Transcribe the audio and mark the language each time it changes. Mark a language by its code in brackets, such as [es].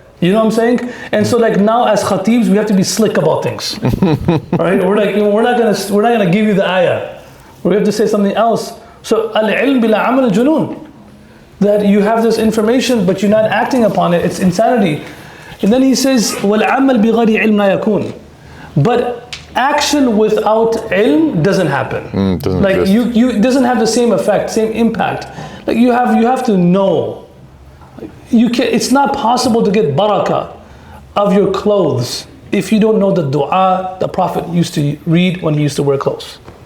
[en] You know what I'm saying? And so like now as khateebs, we have to be slick about things. Right? We're like, we're not gonna give you the ayah. Or we have to say something else. So [ar] al-ilm bila amal junun. [en] That you have this information but you're not acting upon it, it's insanity. And then he says, [ar] وَالْعَمَلْ بِغَيْرِ عِلْمٍ لَا يَكُونُ. [en] But action without ilm doesn't happen. Doesn't like exist. it doesn't have the same effect, same impact. Like you have to know. It's not possible to get barakah of your clothes if you don't know the dua the Prophet used to read when he used to wear clothes.